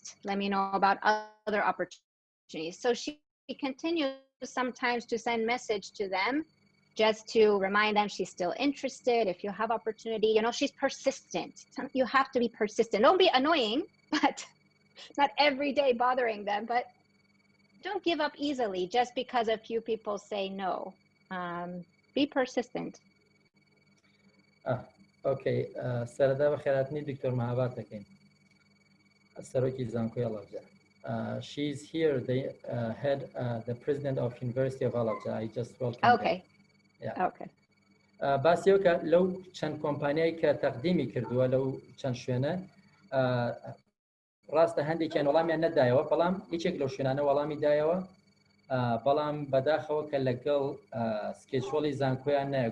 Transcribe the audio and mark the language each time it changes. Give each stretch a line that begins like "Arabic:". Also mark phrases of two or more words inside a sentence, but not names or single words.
English: Let me know about other opportunities. So she continues sometimes to send message to them just to remind them she's still interested. If you have opportunity, you know, she's persistent. You have to be persistent. Don't be annoying, but not every day bothering them, but don't give up easily just because a few people say no. Be persistent. Okay.
Central Kurdish: سەرەتا بە خێراتنی دکتۆر مەهاباد دەکەین سەرۆکی زانکۆی هەڵەبجە.
English: She's here, the head, the president of University of Halabja. I just welcome Okay. her. Yeah. Okay.
Central Kurdish: باسیەوە کە لەو چەند کۆمپانیایی کە تەقدیمی کردووە لەو چەند شوێنە ڕاستە هەندێکیان وەڵامیان نەدایەوە بەڵام هیچێک لەو شوێنانە وەڵامی دایەوە بەڵام بەداخەوە کە لەگەڵ سکێچۆڵی زانکۆیان نایە